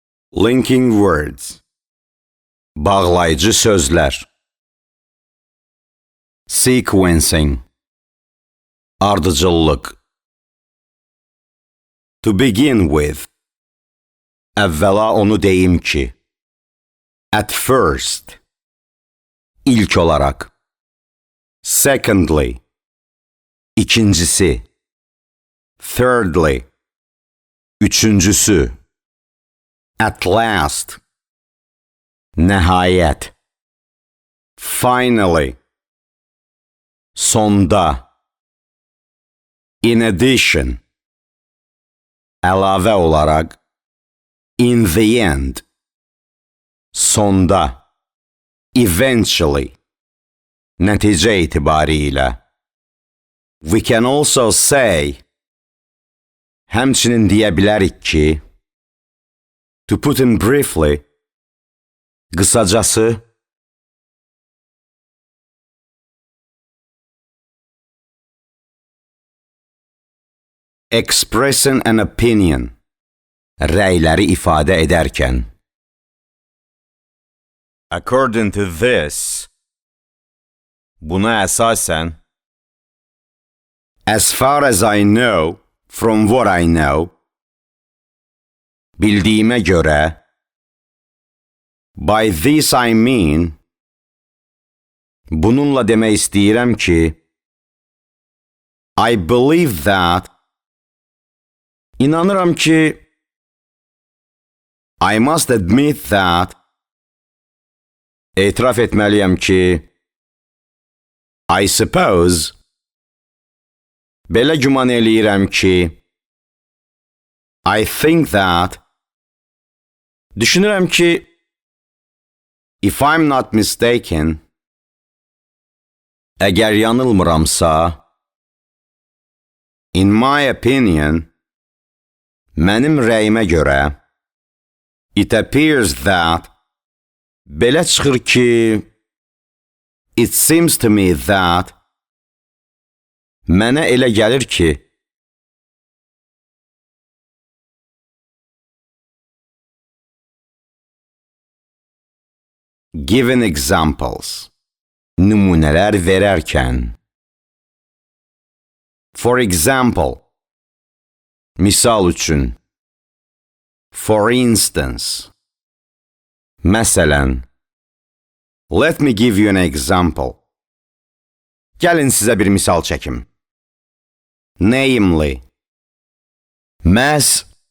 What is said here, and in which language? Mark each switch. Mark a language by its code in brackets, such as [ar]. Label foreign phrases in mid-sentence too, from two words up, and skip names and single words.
[en] Linking words. [az] Bağlayıcı sözlər. [en] Sequencing. Ardıcıllıq. To begin with. [az] Əvvəla onu deyim ki. [en] At first. [az] İlk olarak. [en] Secondly. İkincisi. Thirdly. Üçüncüsü. At last. Nəhayət. Finally. Sonda. In addition. [az] Əlavə olaraq. [en] In the end. [az] Sonda. Eventually. Nəticə itibarilə. [en] We can also say. [az] Həmçinin deyə bilərik ki. [en] To put in briefly. Qısacası. Expressing an opinion. [az] Rəyləri ifadə edərkən. [en] According to this. [az] Buna əsasən. [en] As far as I know, from what I know. [az] Bildiyimə görə. [en] By this I mean. [az] Bununla demək istəyirəm ki. [en] I believe that. [az] İnanıram ki. [en] I must admit that. [az] Etiraf etməliyəm ki. [en] I suppose. [az] Belə güman eləyirəm ki. [en] I think that. [az] Düşünürəm ki. [en] If I'm not mistaken. [az] Əgər yanılmıramsa. [en] In my opinion. [az] Mənim rəyimə görə. [en] It appears that. [az] Belə çıxır ki. [en] It seems to me that. [az] Mənə elə gəlir ki. [en] Giving examples. [az] Nümunələr verərkən. [en] For example. [az] Misal üçün. [en] For instance. [az] Məsələn. [en] Let me give you an example. [az] Gəlin sizə bir misal çəkim. [en] Namely. Məhz.